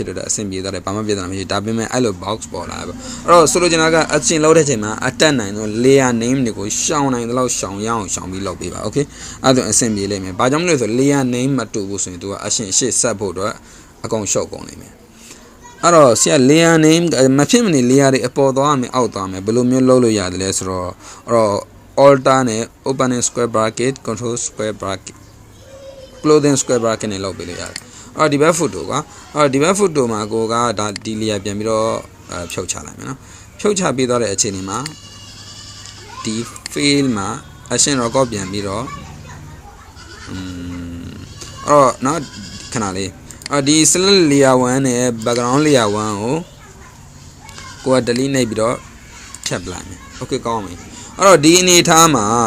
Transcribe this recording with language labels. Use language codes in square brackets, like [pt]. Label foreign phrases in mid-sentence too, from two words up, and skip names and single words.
[my] တော့အဆင်ပြေသွားတယ်ဘာမှပြဿနာမရှိဒါပေမဲ့အဲ့လို box ပေါ်လာပဲအဲ့တော့ဆိုလိုချင်တာကအချင်းလောက်တဲ့ချိန်မှာအတက်နိုင်တော့ [en] layer name [my] တွေကိုရှောင်နိုင်တော့ရှော င်ရအောင်ရှောင်ပြီးလုပ်ပေးပါ okay အဲ့ဒါအဆင်ပြေလိမ့်မယ်ဘာကြောင့်မလို့ဆို [en] layer name [my] မတူဘူးဆိုရင်သူကအရှင်ရှေ့ဆက်ဖို့တော့ အကုန်ရှုပ်ကုန်နေမယ်အဲ့တော့ဆရာ [en] layer name [my] မဖြစ်မနေ layer တွေအပေါ်သွားမယ်အောက်သွားမယ်ဘယ်လိုမျိုးလုပ်လို့ရတယ်လဲဆိုတော့အဲ့တော့ alter နဲ့ [en] open square bracket control square bracket closing square bracket [my] နဲ့လုပ်ပေးလို့ရတယ်အဲ့တော့ဒီဘက် photo ကအဲ့တော့ဒီဘက် photo မှာကိုကဒါဒီ layer ပြန်ပြီးတော့ဖြုတ်ချလိုက်မယ်နော်ဖြုတ်ချပြီးသွားတဲ့အချိန်ဒီမှာဒီ fail မှာ [en] action record [my] ပြန်ပြီးတော့ အဲ့တော့နော်ခဏလေးဒီ [en] select layer 1 [my] နဲ့ [en] background layer 1 [my] ကိုက delete နှိပ်ပြီးတော့ထပ်လိုက်မယ် okay ကောင်းပြီအဲ့တော့ဒီအနေထားမှာ